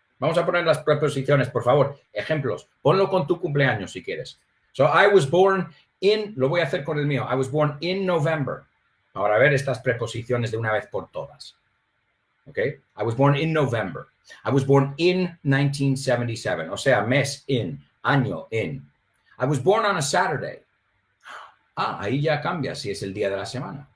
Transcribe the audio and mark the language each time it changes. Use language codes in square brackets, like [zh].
[es] Vamos a poner las preposiciones, por favor. Ejemplos. Ponlo con tu cumpleaños si quieres. [en] So I was born in, [es] lo voy a hacer con el mío. [en] I was born in November. [es] Ahora a ver estas preposiciones de una vez por todas. [en] Okay? I was born in November. I was born in 1977. [es] O sea, mes in, año in. [en] I was born on a Saturday. [es] Ahí ya cambia si es el día de la semana.